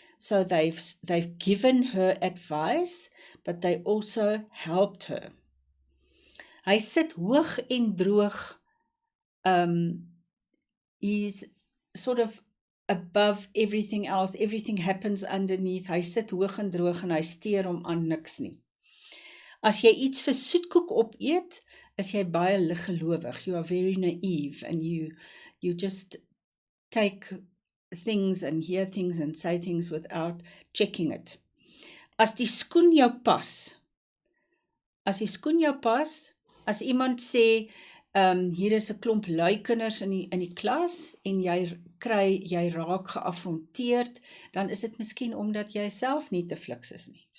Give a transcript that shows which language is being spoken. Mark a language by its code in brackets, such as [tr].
[en] So they've given her advice, but they also helped her. [af] Hy sit hoog en droog. [en] He's sort of above everything else. Everything happens underneath. [af] Hy sit hoog en droog en hy steur hom aan niks nie. As jy iets vir soetkoek opeet, is jy baie liggelowig. [en] You are very naive and you just take things and hear things and say things without checking it. [af] As die skoen jou pas, as iemand sê, hier is 'n klomp lui kinders in die klas en jy raak geafronteerd, dan is dit miskien omdat jy self nie te fliks is nie.